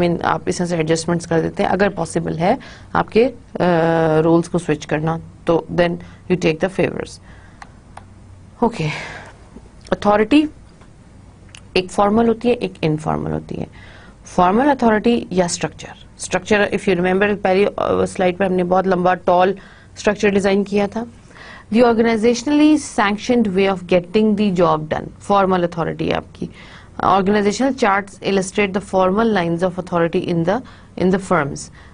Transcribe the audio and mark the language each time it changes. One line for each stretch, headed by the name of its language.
Urdu: آپ اس طرح سے ایڈجسٹمنٹس کر دیتے ہیں. اگر پاسبل ہے آپ کے رولس کو سوئچ کرنا تو
English: Then you take the favours.
Urdu: Okay, authority ایک فارمل ہوتی ہے, ایک انفارمل ہوتی ہے. فارمل اتھارٹی یا اسٹرکچر
English: if you remember
Urdu: پہلی سلائڈ پہ ہم نے بہت لمبا ٹال اسٹرکچر ڈیزائن کیا تھا.
English: the organisationally sanctioned way of getting the job done, formal authority
Urdu: آپ کی.
English: Organisational charts illustrate the formal lines of authority in the firms.